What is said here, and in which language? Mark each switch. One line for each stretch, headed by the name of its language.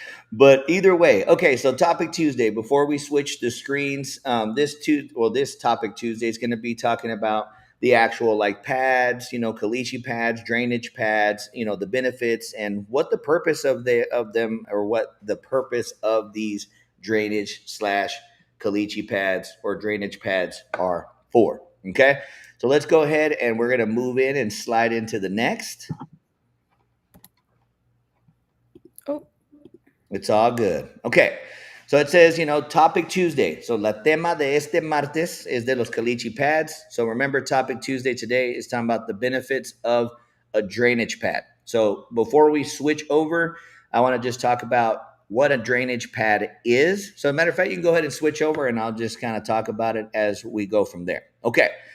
English: But either way, okay. So Topic Tuesday. Before we switch the screens, this Topic Tuesday is going to be talking about the actual like pads, caliche pads, drainage pads, the benefits and what the purpose of them or what the purpose of these drainage slash caliche pads or drainage pads are for. Okay. So let's go ahead and we're going to move in and slide into the next. Oh, It's all good. Okay. So it says, Topic Tuesday.
Spanish: So la tema de este martes es de los caliche pads.
English: So remember, Topic Tuesday today is talking about the benefits of a drainage pad. So before we switch over, I want to just talk about what a drainage pad is. So, as a matter of fact, you can go ahead and switch over and I'll just kind of talk about it as we go from there. Okay.